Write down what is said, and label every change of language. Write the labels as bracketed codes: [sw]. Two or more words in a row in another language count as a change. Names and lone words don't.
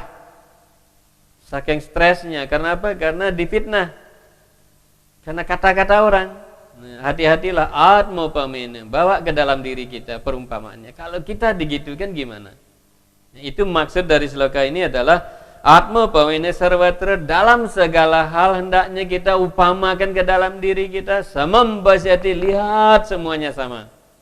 [id] Saking stresnya, karena apa? Karena difitnah. Karena kata-kata orang. Nah, hati-hatilah, [sa] atma pamena, [id] bawa ke dalam diri kita perumpamaannya. Kalau kita digitukan gimana? Nah, itu maksud dari sloka ini adalah [sa] atma pamena sarvatra, [id] dalam segala hal hendaknya kita upamakan ke dalam diri kita. [sa] Samam basyati, [id] lihat semuanya sama.